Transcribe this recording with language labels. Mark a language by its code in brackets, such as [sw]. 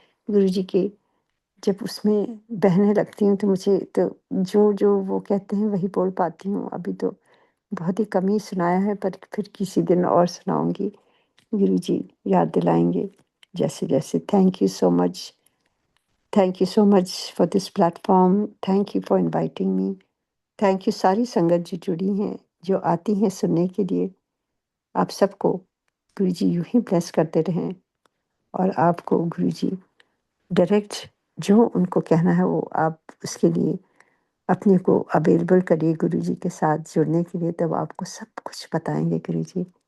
[hi] गुरुजी के जब उसमें बहने लगती हूँ तो मुझे तो जो-जो वो कहते हैं वही बोल पाती हूँ। अभी तो बहुत ही कम ही सुनाया है, पर फिर किसी दिन और सुनाऊँगी। गुरुजी याद दिलाएँगे जैसे-जैसे। [en] Thank you so much. Thank you so much for this platform. Thank you for inviting me. [hi] Thank you सारी संगत जो जुड़ी हैं, जो आती हैं सुनने के लिए। आप सबको गुरुजी यूँ ही ब्लेस करते रहें और आपको गुरुजी डायरेक्ट जो उनको कहना है वो आप उसके लिए अपने को अवेलेबल करिए गुरुजी के साथ जुड़ने के लिए, तब आपको सब कुछ बताएँगे गुरुजी।